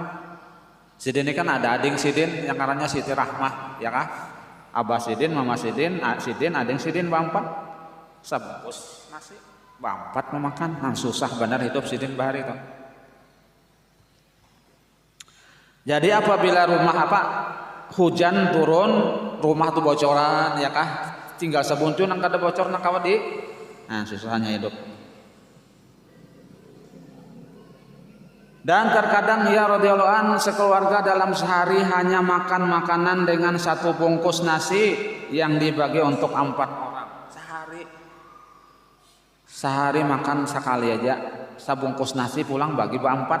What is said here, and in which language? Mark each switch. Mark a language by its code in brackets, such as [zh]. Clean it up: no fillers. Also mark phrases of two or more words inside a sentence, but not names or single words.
[bjn] Sidin ini kan ada ading Sidin yang namanya Siti Rahmah ya kah, [id] Abah Sidin, Mama Sidin, [bjn] ading Sidin berempat, sabungkus nasi berempat memakan. Susah benar hidup Sidin bahari itu. Jadi apabila hujan turun, rumah tuh bocoran ya kah, tinggal sabuntu nang kada bocor nang kawadi. [id] Nah, susahnya hidup. Dan terkadang ya [ar] رضي الله عن [id] sekeluarga dalam sehari hanya makan makanan dengan satu bungkus nasi yang dibagi untuk 4 orang. [bjn] Sehari makan sekali aja, sabungkus nasi pulang bagi berempat.